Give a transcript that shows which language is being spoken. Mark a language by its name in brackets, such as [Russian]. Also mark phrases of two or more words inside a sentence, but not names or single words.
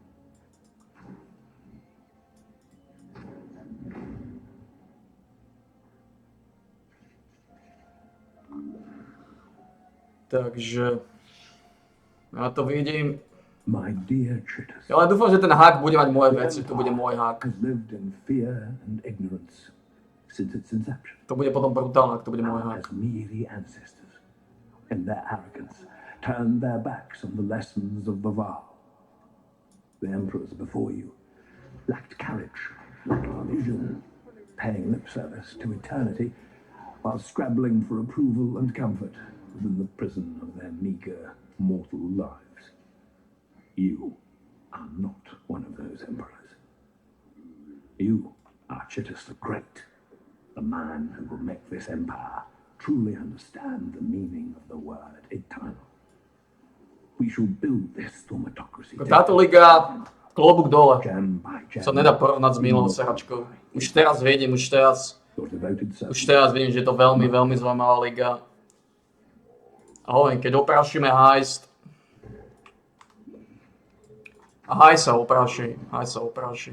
[Slovak] Takže ja to vidím. [English] My dear Chitters, [Slovak] Ja len dúfam, že ten hák bude mať moje veci, to bude môj hák. [English] has lived in fear and ignorance since its inception. [Slovak] To bude potom brutálne, ak to bude môj [English] As [Slovak] hák. [English] merely ancestors, in their arrogance, turned their backs on the lessons of the vow. The emperors before you lacked courage, lacked vision, paying lip service to eternity, while scrabbling for approval and comfort within the prison of their meager mortal lives. You are not one of those emperors. You are Chittus the Great, the man who will make this empire truly understand the meaning of the word eternal. We shall build this thaumatocracy. [Slovak] Táto liga, klobúk dole, [English] Gem by gem. [Slovak] sa nedá porovnať s minulou seračkou. Už teraz vidím, už teraz vidím, že je to veľmi, veľmi zaujímavá liga. A hovorím, keď oprášime heist, a haj sa opráši.